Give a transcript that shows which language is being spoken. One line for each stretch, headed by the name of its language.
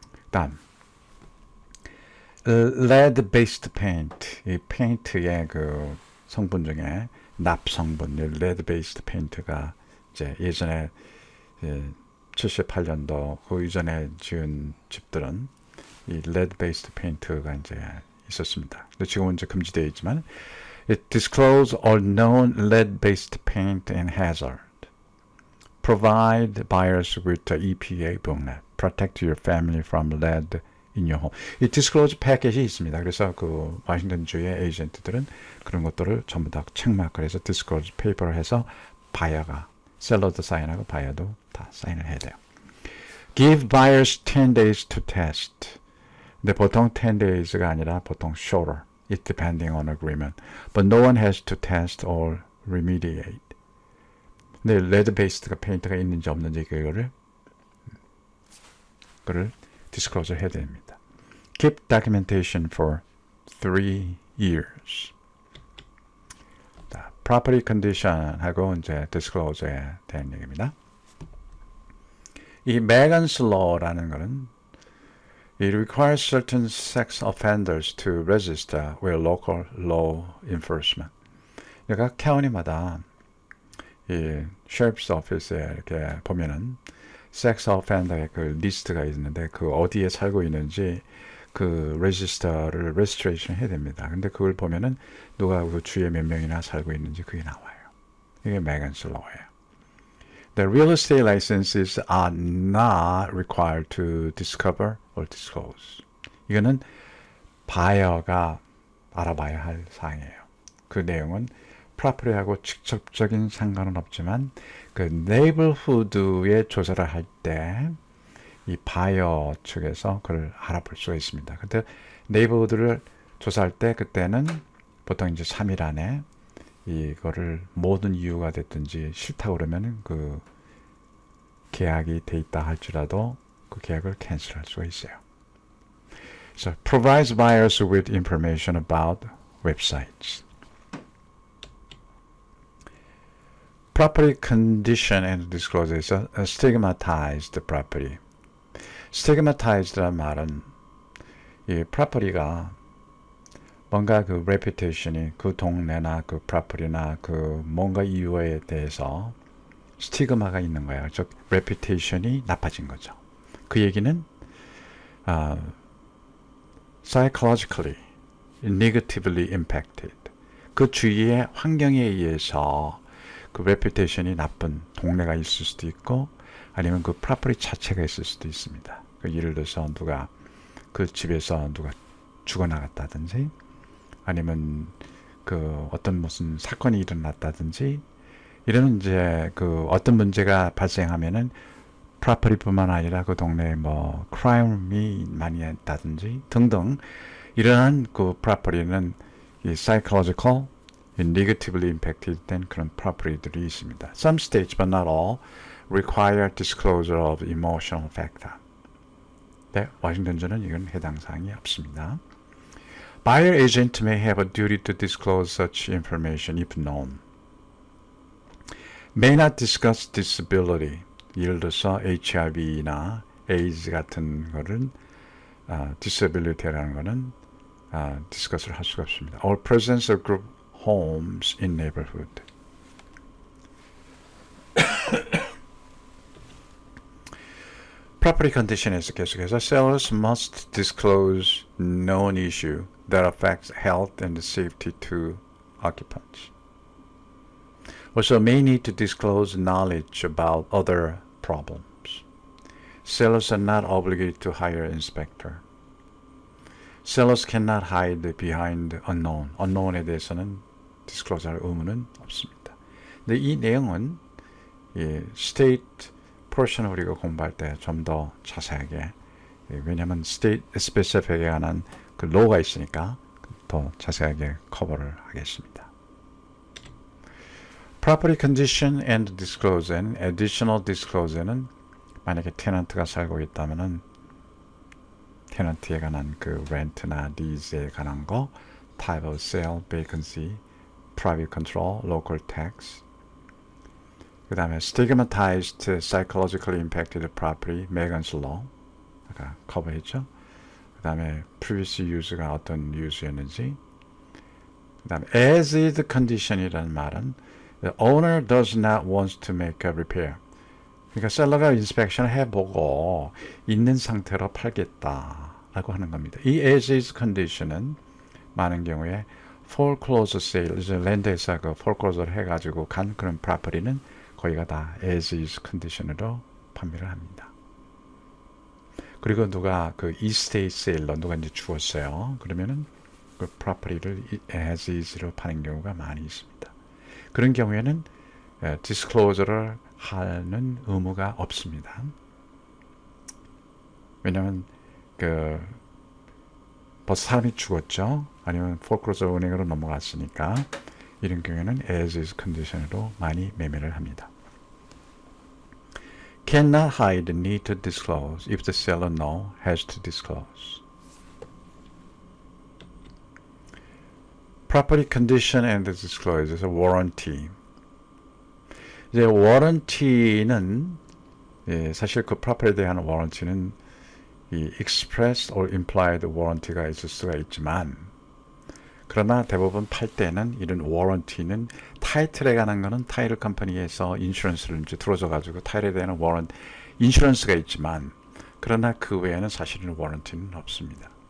Korean: 다음 lead-based paint, 이 페인트의 그 성분 중에 납 성분, lead-based paint가 이제 예전에 78년도 그 이전에 지은 집들은 이 lead-based paint가 이제 있었습니다. 근데 지금은 이제 금지되어 있지만
English: it disclose all known lead-based paint and hazard. Provide buyers with the EPA booklet. Protect your family from lead in your home.
Korean: 이 disclose 패킷이 있습니다. 그래서 그 워싱턴주의 에이전트들은 그런 것들을 전부 다 책마크를 해서 disclose 페이퍼를 해서 바이어가 셀러도 사인하고 바이어도 다 사인을 해야 돼요.
English: Give buyers 10 days to test.
Korean: 근데 보통 10 days가 아니라 보통 shorter.
English: It depending on agreement. But no one has to test or remediate.
Korean: 근데 레드 베이스드가 페인트가 있는지 없는지 그거를 disclosure 해야 됩니다.
English: Keep documentation for 3 years.
Korean: 자, property condition하고 이제 disclosure에 대한 얘기입니다. 이 Megan's Law라는 거는
English: It requires certain sex offenders to register with local law enforcement.
Korean: 각 카운티마다 이 셰리프스 오피스에 이렇게 보면은 섹스 오펜더의 그 리스트가 있는데 그 어디에 살고 있는지 그 레지스트레이션 해야 됩니다. 근데 그걸 보면은 누가 그 주에 몇 명이나 살고 있는지 그게 나와요. 이게 Megan's Law예요.
English: The real estate licenses are not required to discover or disclose.
Korean: 이거는 바이어가 알아봐야 할 사항이에요. 그 내용은 프로퍼티하고 직접적인 상관은 없지만 그 네이버후드의 조사를 할 때 이 바이어 측에서 그걸 알아볼 수가 있습니다. 근데 네이버후드를 조사할 때 그때는 보통 이제 3일 안에 이거를 모든 이유가 됐든지 싫다고 그러면은 그 계약이 돼 있다 할지라도 그 계약을 캔슬할 수가 있어요.
English: So provides buyers with information about websites. Property condition and disclosure에서 stigmatized property.
Korean: stigmatized란 말은 이 property가 뭔가 그 reputation이 그 동네나 그 property나 그 뭔가 이유에 대해서 스티그마가 있는 거예요. 즉 reputation이 나빠진 거죠. 그 얘기는
English: psychologically negatively impacted.
Korean: 그 주위의 환경에 의해서 그 reputation이 나쁜 동네가 있을 수도 있고 아니면 그 property 자체가 있을 수도 있습니다. 그 예를 들어서 누가 그 집에서 누가 죽어나갔다든지 아니면 그 어떤 무슨 사건이 일어났다든지 이런 이제 그 어떤 문제가 발생하면은 프로퍼티뿐만 아니라 그 동네에 뭐 크라임이 많이 했다든지 등등 이러한 그 프로퍼티는 이
English: psychological, negatively impacted
Korean: 된 그런 프로퍼티들이 있습니다.
English: Some states, but not all, require disclosure of emotional factor.
Korean: 네, 워싱턴주는 이건 해당 사항이 없습니다.
English: Buyer agent may have a duty to disclose such information if known. May not discuss disability.
Korean: 예를 들어서 HIV나 AIDS 같은 거는 disability라는 거는 discuss를 할 수가 없습니다.
English: Or presence of group homes in neighborhood. Property condition에서
Korean: 계속해서
English: sellers must disclose known issue that affects health and safety to occupants. Also may need to disclose knowledge about other problems. Sellers are not obligated to hire an inspector. Sellers cannot hide behind unknown.
Korean: unknown에 대해서는 disclose할 의무는 없습니다. 근데 이 내용은 state portion 우리가 공부할 때 좀 더 자세하게 왜냐하면 state specific에 관한 그 law가 있으니까 더 자세하게 커버를 하겠습니다.
English: Property condition and disclosure and additional disclosure는
Korean: 만약에 테넌트가 살고 있다면은 테넌트에 관한 그 렌트나 리즈에 관한 거,
English: type of sale, vacancy, private control, local tax.
Korean: 그 다음에
English: stigmatized, psychologically impacted property,
Korean: Megan's law. 아까 커버했죠. 그 다음에 previous use가 어떤 use였는지. 그 다음에
English: as is condition이라는 말은 the owner does not want to make a repair.
Korean: 그러니까 셀러가 인스펙션을 해보고 있는 상태로 팔겠다라고 하는 겁니다. 이 as is condition은 많은 경우에 foreclosure sale, 이제 랜드에서 그 foreclosure를 해가지고 간 그런 프로퍼티는 거의가 다 as is condition으로 판매를 합니다. 그리고 누가 그 estate sale로 누가 이제 주었어요. 그러면은 그 프로퍼티를 as is로 파는 경우가 많이 있습니다. 그런 경우에는 disclosure를 하는 의무가 없습니다. 왜냐하면 그 벌써 사람이 죽었죠. 아니면 foreclosure 은행으로 넘어갔으니까 이런 경우에는 as is condition으로 많이 매매를 합니다.
English: Cannot hide, need to disclose. If the seller no, has to disclose. Property condition and disclosure,
Korean: 그래서
English: warranty.
Korean: 이제 warranty는 사실 그 프로퍼티에 대한 warranty는 이 expressed or implied warranty가 있을 수가 있지만 그러나 대부분 팔 때는 이런 warranty는 타이틀에 관한 거는 타이틀 컴퍼니에서 인슈런스를 이제 들어줘 가지고 타이틀에 대한 인슈런스가 있지만 그러나 그 외에는 사실은 warranty는 없습니다.